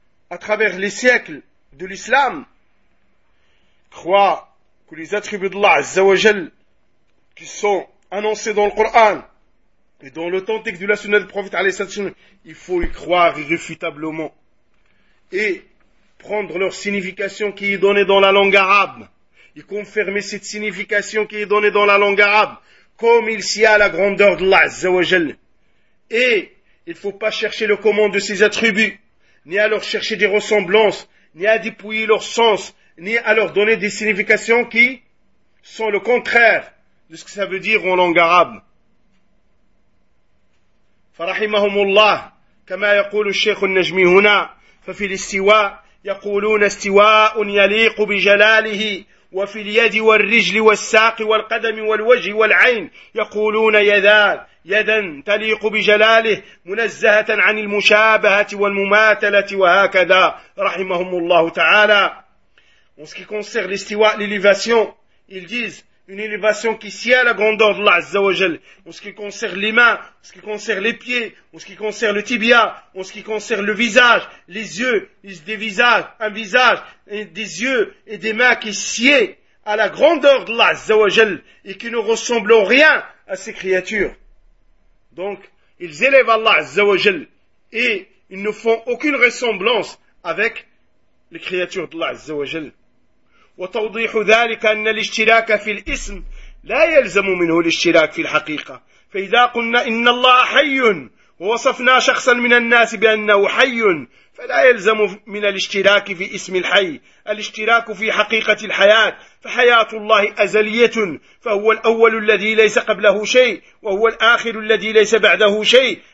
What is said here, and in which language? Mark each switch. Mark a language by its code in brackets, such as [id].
[fr] à travers les siècles de l'islam, croient que les attributs d'Allah Azza wa Jal qui sont annoncés dans le Coran et dans l'authentique de la sunna du prophète alayhi salam, il faut y croire irréfutablement et prendre leur signification qui est donnée dans la langue arabe et confirmer cette signification qui est donnée dans la langue arabe comme il s'y a la grandeur de Allah Azza wa Jal. Et il ne faut pas chercher le comment de ses attributs, ni à leur chercher des ressemblances, ni à dépouiller leur sens, ni à leur donner des significations qui sont le contraire de ce que ça veut dire en langue arabe. [ar] Farahimahumullah, kama yaqulu al-Sheikh al-Najmi huna, fa fi al-istiwa يقولون استواء يليق بجلاله وفي اليد والرجل والساق والقدم والوجه والعين يقولون يدان يدا تليق بجلاله منزهة عن المشابهة والمماثلة وهكذا رحمهم الله تعالى. [fr] En ce qui concerne l'istiwa, l'élévation, ils disent une élévation qui sied à la grandeur de Allah Azza wa Jal. En ce qui concerne les mains, en ce qui concerne les pieds, en ce qui concerne le tibia, en ce qui concerne le visage, les yeux, des visages, un visage, des yeux et des mains qui sied à la grandeur de Allah Azza wa Jal et qui ne ressemblent en rien à ces créatures. Donc, ils élèvent Allah Azza wa Jal et ils ne font aucune ressemblance avec les créatures d'Allah Azza wa Jal. [ar] وتوضيح ذلك أن الاشتراك في الاسم لا يلزم منه الاشتراك في الحقيقة. فإذا قلنا إن الله حي ووصفنا شخصا من الناس بأنه حي فلا يلزم من الاشتراك في اسم الحي الاشتراك في حقيقة الحياة، فحياة الله أزلية، فهو الأول الذي ليس قبله شيء وهو الآخر الذي ليس بعده شيء.